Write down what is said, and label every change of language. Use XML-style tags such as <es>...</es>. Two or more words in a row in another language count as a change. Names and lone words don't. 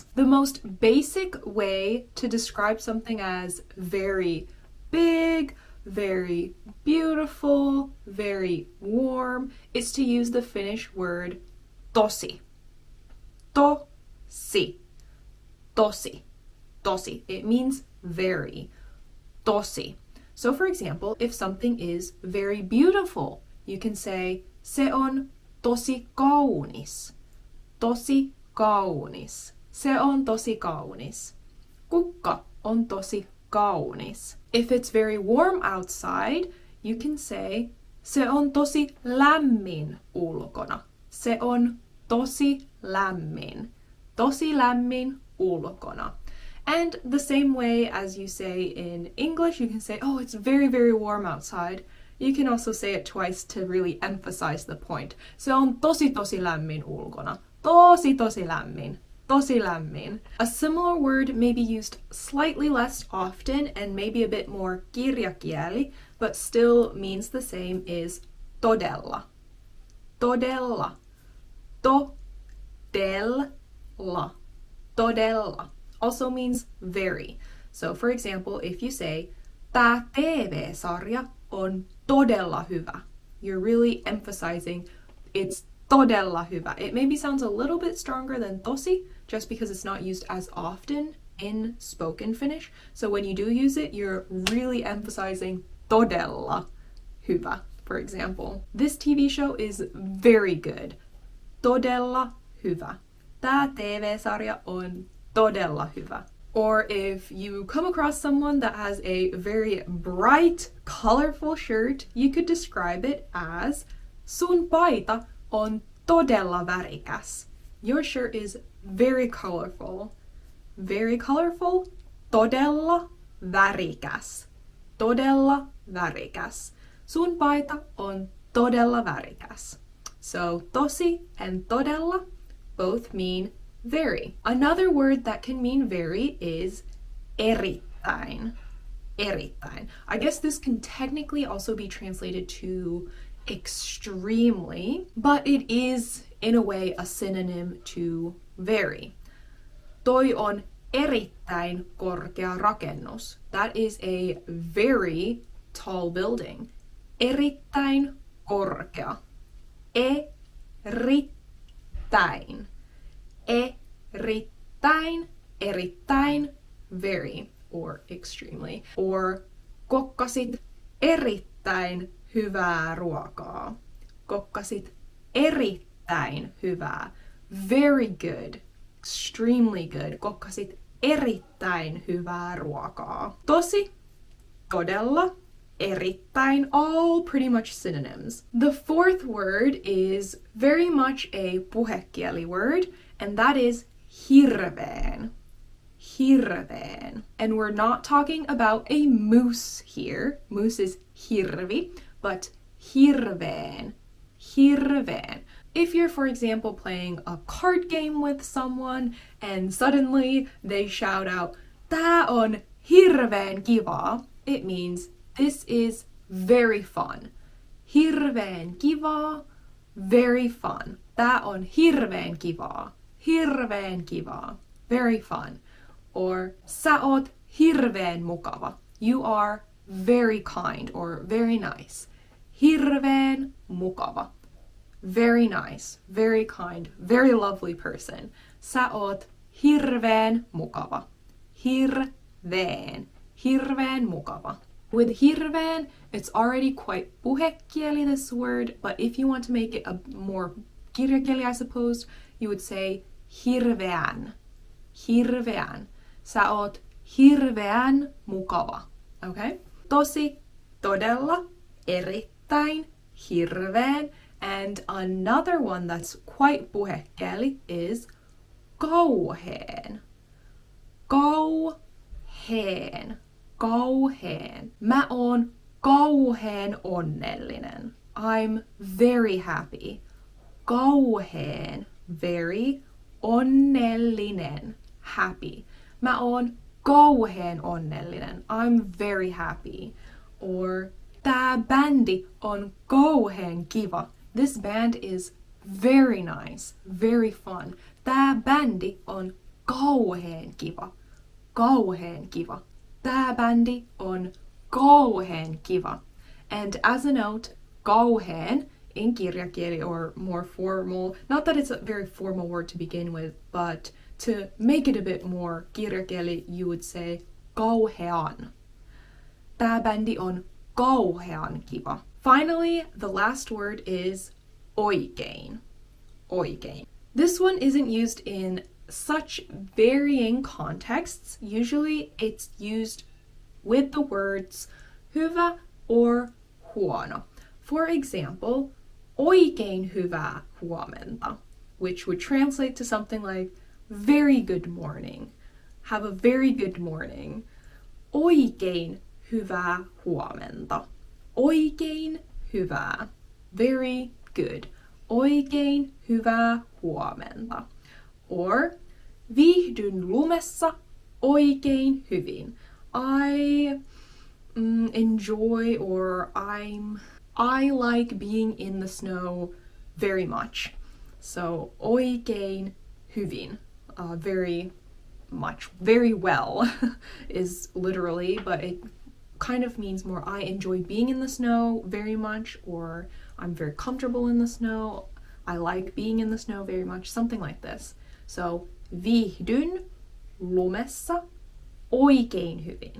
<en>The most basic way to describe something as very big, very beautiful, very warm is to use the Finnish word tosi.</en> <fi>Tosi. Tosi. Tosi.</fi> <en>It means very. Tosi. So for example, if something is very beautiful, you can say</en> <fi>se on tosi kaunis. Tosi kaunis. Se on tosi kaunis. Kukka on tosi kaunis.</fi> <en>If it's very warm outside, you can say</en> <fi>se on tosi lämmin ulkona. Se on tosi lämmin. Tosi lämmin ulkona.</fi> <en>And the same way as you say in English, you can say, oh, it's very, very warm outside. You can also say it twice to really emphasize the point.</en> <fi>Se on tosi, tosi lämmin ulkona. Tosi, tosi lämmin. Tosi lämmin.</fi> <en>A similar word may be used slightly less often and maybe a bit more kirjakieli, but still means the same, is todella.</en> <fi>Todella. Todella. Todella.</fi> <en>Also means very. So for example, if you say,</en> <fi>tää TV-sarja on todella hyvä,</fi> <en>you're really emphasizing it's</en> <fi>todella hyvä.</fi> <en>It maybe sounds a little bit stronger than tosi, just because it's not used as often in spoken Finnish. So when you do use it, you're really emphasizing</en> <fi>todella hyvä,</fi> <en>for example. This TV show is very good.</en> <fi>Todella hyvä. Tää TV-sarja on todella hyvä.</fi> <en>Or if you come across someone that has a very bright, colorful shirt, you could describe it as</en> <fi>sun paita on todella värikäs.</fi> <en>Your shirt is very colorful. Very colorful.</en> <fi>Todella värikäs. Todella värikäs. Sun paita on todella värikäs.</fi> <en>So tosi and todella both mean very. Another word that can mean very is erittäin.</en> <fi>Erittäin.</fi> <en>I guess this can technically also be translated to extremely, but it is in a way a synonym to very.</en> <fi>Toi on erittäin korkea rakennus.</fi> <en>That is a very tall building.</en> <fi>Erittäin korkea. Erittäin. Erittäin. Erittäin.</fi> <en>Very or extremely.</en> <fi>Or kokkasit erittäin hyvää ruokaa. Kokkasit erittäin hyvää.</fi> <en>Very good. Extremely good.</en> <fi>Kokkasit erittäin hyvää ruokaa. Tosi, todella, erittäin,</fi> <en>all pretty much synonyms. The fourth word is very much a puhekieli word, and that is hirveen.</en> <fi>Hirveen.</fi> <en>And we're not talking about a moose here. Moose is hirvi, but hirveen.</en> <fi>Hirveen.</fi> <en>If you're, for example, playing a card game with someone and suddenly they shout out,</en> <fi>tää on hirveen kivaa,</fi> <en>it means this is very fun.</en> <fi>Hirveen kivaa,</fi> <en>very fun.</en> <fi>Tää on hirveen kivaa. Hirveen kivaa.</fi> <en>Very fun.</en> <fi>Or sä oot hirveän mukava.</fi> <en>You are very kind or very nice.</en> <fi>Hirveän mukava.</fi> <en>Very nice, very kind, very lovely person.</en> <fi>Sä oot hirveän mukava. Hirveen. Hirveän mukava.</fi> <en>With hirveän, it's already quite puhekieli, this word, but if you want to make it a more kirjakieli, I suppose, you would say hirveän.</en> <fi>Hirveän. Sä oot hirveän mukava. Okay? Tosi, todella, erittäin, hirveen,</fi> <en>and another one that's quite puhekieli is kauheen.</en> <fi>Kauheen. Kauheen. Mä oon kauheen onnellinen.</fi> <en>I'm very happy. Kauheen. Very.</en> <fi>Onnellinen. Happy. Mä oon kauheen onnellinen.</fi> <en>I'm very happy.</en> <fi>Or tää bändi on kauheen kiva.</fi> <en>This band is very nice. Very fun.</en> <fi>Tää bändi on kauheen kiva. Kauheen kiva. Tää bändi on kauheen kiva.</fi> <en>And as a note, kauheen in kirjakieli or more formal, not that it's a very formal word to begin with, but to make it a bit more kirjakieli, you would say kauhean.</en> <fi>Tää bändi on kauhean kiva.</fi> <en>Finally, the last word is oikein.</en> <fi>Oikein.</fi> <en>This one isn't used in such varying contexts. Usually it's used with the words hyvä or huono. For example,</en> <fi>oikein hyvää huomenta,</fi> <en>which would translate to something like very good morning. Have a very good morning.</en> <fi>Oikein hyvää huomenta. Oikein hyvää.</fi> <en>Very good.</en> <fi>Oikein hyvää huomenta. Or viihdyn lumessa oikein hyvin.</fi> <en>I enjoy or I like being in the snow very much.</en> <fi>So oikein hyvin.</fi> <en>Very much. Very well is literally, but it kind of means more I enjoy being in the snow very much, or I'm very comfortable in the snow. I like being in the snow very much. Something like this.</en> <fi>So viihdyn lumessa oikein hyvin.</fi>